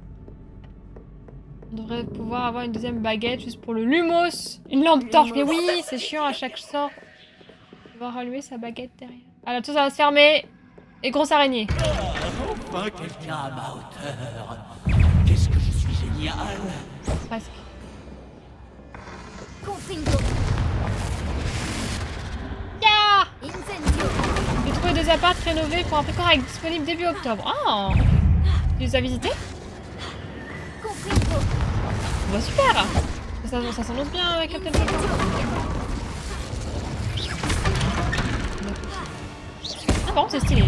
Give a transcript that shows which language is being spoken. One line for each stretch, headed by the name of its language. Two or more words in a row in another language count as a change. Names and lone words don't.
French: On devrait pouvoir avoir une deuxième baguette juste pour le lumos. Une lampe torche. Mais oui, c'est chiant à chaque sort. On va rallumer sa baguette derrière. Alors tout ça va se fermer. Et grosse araignée. Enfin, quelqu'un à ma hauteur. Qu'est-ce que je suis génial. Presque. Confringo. Ya Incendio. J'ai trouvé 2 apparts rénovés pour un prix correct, disponible début octobre. Ah, tu les as visités? Confringo. Bah super. Ça s'annonce bien avec Captain Choco. Ah par contre c'est stylé.